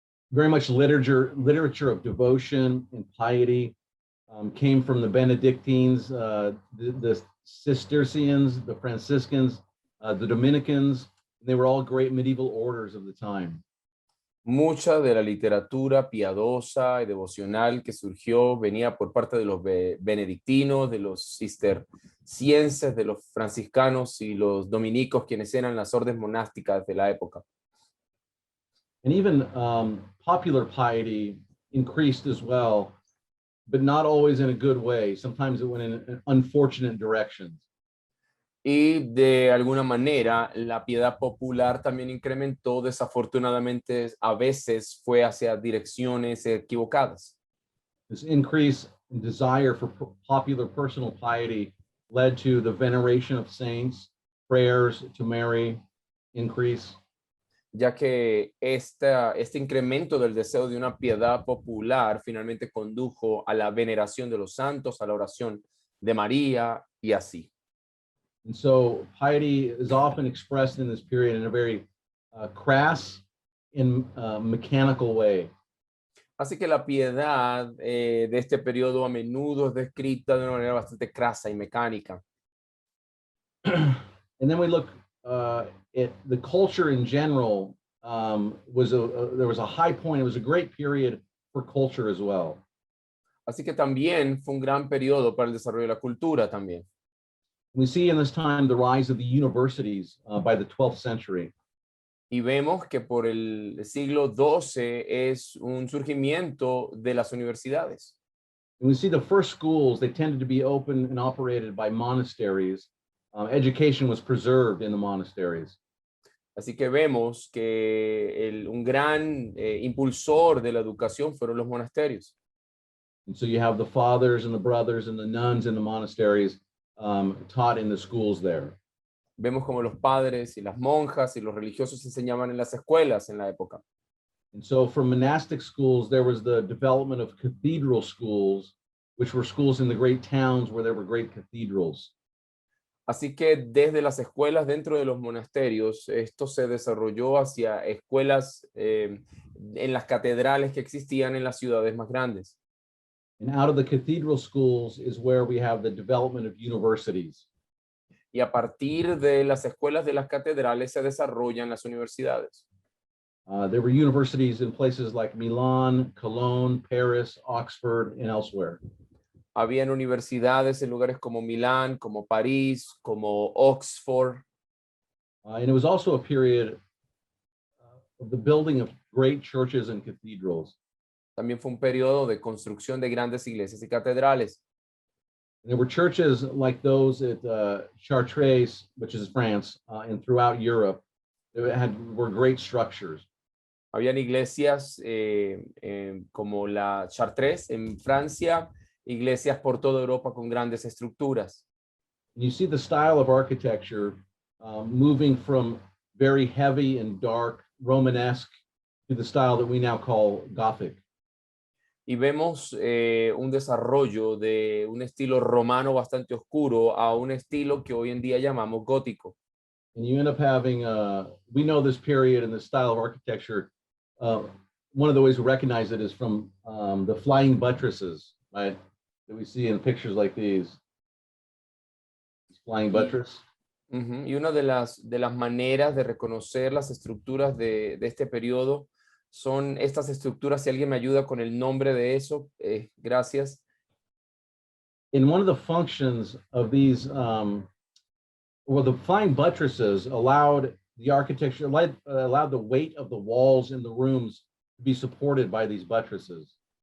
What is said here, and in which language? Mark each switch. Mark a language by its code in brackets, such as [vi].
[en] Very much literature of devotion and piety came from the Benedictines, the Cistercians, the Franciscans, the Dominicans. They were all great medieval orders of the time. [es] Mucha de la literatura piadosa y devocional que surgió venía por parte de los benedictinos, de los cistercienses, de los franciscanos y los dominicos, quienes eran las órdenes monásticas de la época. [en] And even popular piety increased as well, but not always in a good way. Sometimes it went in unfortunate directions. [es] Y de alguna manera la piedad popular también incrementó, desafortunadamente a veces fue hacia direcciones equivocadas. [en] This increase in desire for popular personal piety led to the veneration of saints, prayers to Mary increase. [es] Ya que este incremento del deseo de una piedad popular finalmente condujo a la veneración de los santos, a la oración de María y así. [en] And so piety is often expressed in this period in a very crass and mechanical way. [es] Así que la piedad de este periodo a menudo es descrita de una manera bastante crasa y mecánica. [en] And then we look at the culture in general. There was a high point. It was a great period for culture as well. [es] Así que también fue un gran periodo para el desarrollo de la cultura también. [en] We see in this time the rise of the universities by the 12th century. [es] Y vemos que por el siglo XII es un surgimiento de las universidades. [en] And we see the first schools, they tended to be open and operated by monasteries. Education was preserved in the monasteries. [es] Así que vemos que un gran impulsor de la educación fueron los monasterios. [en] And so you have the fathers and the brothers and the nuns in the monasteries taught in the schools there. [es] Vemos como los padres y las monjas y los religiosos enseñaban en las escuelas en la época. [en] And so from monastic schools, there was the development of cathedral schools, which were schools in the great towns where there were great cathedrals. [es] Así que desde las escuelas dentro de los monasterios, esto se desarrolló hacia escuelas en las catedrales que existían en las ciudades más grandes. [en] And out of the cathedral schools is where we have the development of universities. [es] Y a partir de las escuelas de las catedrales se desarrollan las universidades. [en] There were universities in places like Milan, Cologne, Paris, Oxford, and elsewhere. [es] Habían universidades en lugares como Milán, como París, como Oxford. [en] And it was also a period of the building of great churches and cathedrals. [es] También fue un periodo de construcción de grandes iglesias y catedrales. [en] And there were churches like those at Chartres, which is France, and throughout Europe. Were great structures. [es] Habían iglesias como la Chartres en Francia iglesias por toda Europa con grandes estructuras. [en] You see the style of architecture moving from very heavy and dark Romanesque to the style that we now call Gothic. [es] Y vemos un desarrollo de un estilo romano bastante oscuro a un estilo que hoy en día llamamos gótico. [en] And you end up having, we know this period and this style of architecture, one of the ways we recognize it is from the flying buttresses, right? That we see in pictures like these. This flying buttress. [es] Y una de las maneras de reconocer las estructuras de este periodo son estas estructuras. Si alguien me ayuda con el nombre de eso, gracias. [en] In one of the functions of these, well, the flying buttresses allowed the architecture, allowed the weight of the walls in the rooms to be supported by these buttresses.